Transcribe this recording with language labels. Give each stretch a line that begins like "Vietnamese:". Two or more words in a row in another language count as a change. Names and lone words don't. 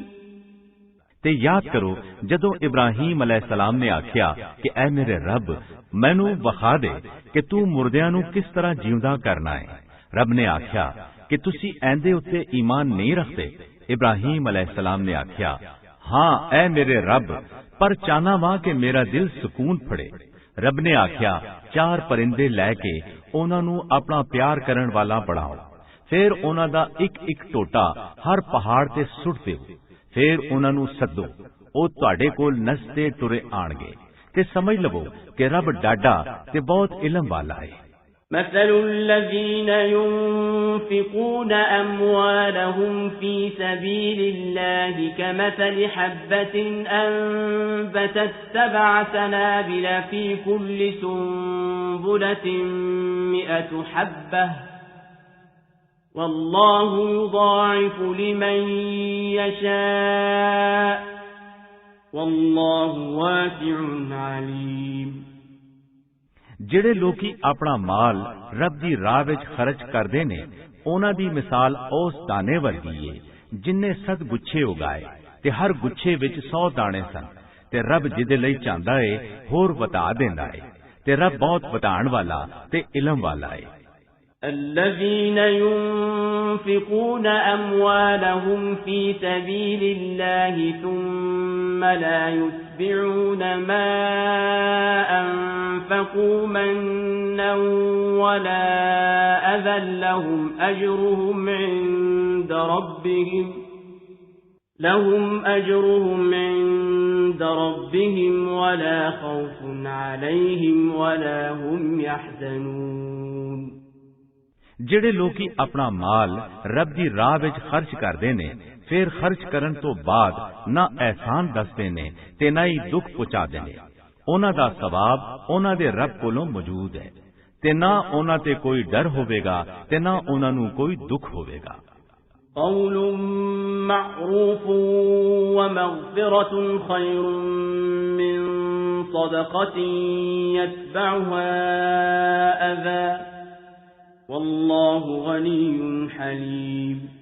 Punjabi: ਤੇ ਯਾਦ ਕਰੋ ਜਦੋਂ ਇਬਰਾਹੀਮ ਅਲੈਹਿਸਸਲਾਮ ਨੇ ਆਖਿਆ ਕਿ ਐ ਮੇਰੇ ਰੱਬ ਮੈਨੂੰ ਵਿਖਾ ਦੇ ਕਿ ਤੂੰ ਮੁਰਦਿਆਂ ਨੂੰ ਕਿਸ ਤਰ੍ਹਾਂ ਜਿਉਂਦਾ ਕਰਨਾ ਹੈ। ਰੱਬ ਨੇ ਆਖਿਆ ਕਿ ਤੁਸੀਂ ਐਂਦੇ ਉੱਤੇ ਈਮਾਨ ਨਹੀਂ ਰੱਖਦੇ। ਇਬਰਾਹੀਮ ਅਲੈਹਿਸਸਲਾਮ ਨੇ ਆਖਿਆ ਹਾਂ ਐ ਮੇਰੇ ਰੱਬ ਪਰ ਚਾਹਨਾ ਵਾਂ ਕਿ ਮੇਰਾ ਦਿਲ ਸਕੂਨ ਫੜੇ। ਰੱਬ ਨੇ ਆਖਿਆ 4 ਪਰਿੰਦੇ ਲੈ ਕੇ ਉਹਨਾਂ ਨੂੰ ਆਪਣਾ ਪਿਆਰ ਕਰਨ ਵਾਲਾ ਬਣਾਓ, ਫਿਰ ਉਹਨਾਂ ਦਾ ਇੱਕ ਟੋਟਾ ਹਰ ਪਹਾੜ ਤੇ ਸੁੱਟ ਦਿਓ, ਫਿਰ ਉਹਨਾਂ ਨੂੰ ਸੱਦੋ, ਉਹ ਤੁਹਾਡੇ ਕੋਲ ਨੱਚਦੇ ਟੁਰੇ ਆਣਗੇ ਤੇ ਸਮਝ ਲਵੋ ਕਿ ਰੱਬ ਡਾਢਾ ਤੇ ਬਹੁਤ ਇਲਮ ਵਾਲਾ ਹੈ।
Arabic: مثل الذين ينفقون أموالهم في سبيل الله كمثل حبة أنبتت 7 سنابل في كل سنبلة 100 حبة والله يضاعف لمن يشاء والله واسع عليم।
Punjabi: ਜਿਹੜੇ ਲੋਕੀ ਆਪਣਾ ਮਾਲ ਰੱਬ ਦੀ ਰਾਹ ਵਿੱਚ ਖਰਚ ਕਰਦੇ ਨੇ ਉਹਨਾਂ ਦੀ ਮਿਸਾਲ ਉਸ ਦਾਣੇ ਵਰਗੀ ਏ ਜਿਨਨੇ 7 ਗੁੱਛੇ ਉਗਾਏ ਤੇ ਹਰ ਗੁੱਛੇ ਵਿੱਚ 100 ਦਾਣੇ ਸਨ ਤੇ ਰੱਬ ਜਿਹਦੇ ਲਈ ਚਾਹੁੰਦਾ ਏ ਹੋਰ ਵਧਾ ਦਿੰਦਾ ਏ ਤੇ ਰੱਬ ਬਹੁਤ ਵਧਾਉਣ ਵਾਲਾ ਤੇ ਇਲਮ ਵਾਲਾ ਏ।
Arabic: الذين ينفقون أموالهم في سبيل الله ثم لا يتبعون ما أنفقوا منا ولا أذى لهم أجرهم عند ربهم ولا خوف عليهم ولا هم يحزنون।
Punjabi: ਜਿਹੜੇ ਲੋਕੀ ਆਪਣਾ ਮਾਲ ਰੱਬ ਦੀ ਰਾਹ ਵਿੱਚ ਖਰਚ ਕਰਦੇ ਨੇ ਫਿਰ ਖਰਚ ਕਰਨ ਤੋਂ ਬਾਅਦ ਨਾ ਅਹਿਸਾਨ ਦੱਸਦੇ ਨੇ ਤੇ ਨਾ ਹੀ ਦੁੱਖ ਪਹੁੰਚਾਦੇ ਨੇ, ਉਹਨਾਂ ਦਾ ਸਵਾਬ ਉਹਨਾਂ ਦੇ ਰੱਬ ਕੋਲੋਂ ਮੌਜੂਦ ਹੈ ਤੇ ਨਾ ਉਹਨਾਂ ਤੇ ਕੋਈ ਡਰ ਹੋਵੇਗਾ ਤੇ ਨਾ ਉਹਨਾਂ ਨੂੰ ਕੋਈ ਦੁੱਖ ਹੋਵੇਗਾ।
Arabic: قول معروف ومغفرة خير من صدقة يتبعها أذى والله غني حليم۔